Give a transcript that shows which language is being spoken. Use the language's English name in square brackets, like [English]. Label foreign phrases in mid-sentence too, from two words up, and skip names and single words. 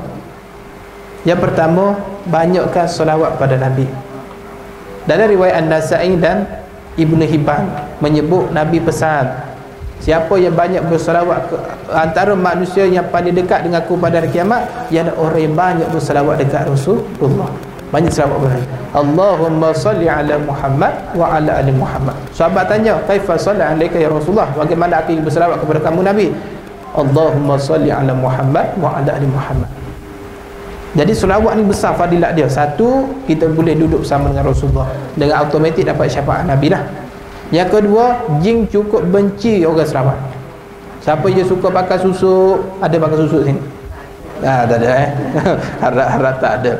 [Malay] Yang pertama, banyakkan selawat pada Nabi. Dalam riwayat An-Nasa'i dan Ibnu Hibban menyebut Nabi pesan, siapa yang banyak berselawat antara manusia yang paling dekat dengan aku pada hari kiamat, ialah orang yang banyak berselawat dekat Rasulullah. Banyak selawat kepada [Arabic] اللهم صل على محمد وعلى آل محمد. [Malay] Sahabat tanya, [Arabic] كيف صلي عليك يا رسول الله, [Malay] bagaimana aku berselawat kepada kamu Nabi? [Arabic] اللهم صل على محمد وعلى آل محمد. [Malay] Jadi selawat ni besar fadilat dia. Satu, kita boleh duduk bersama dengan Rasulullah, dengan automatik dapat syafaat Nabi lah. Yang kedua, jin cukup benci orang selawat. Siapa je suka pakai susuk, ada pakai susuk sini? Tak ada harap tak ada.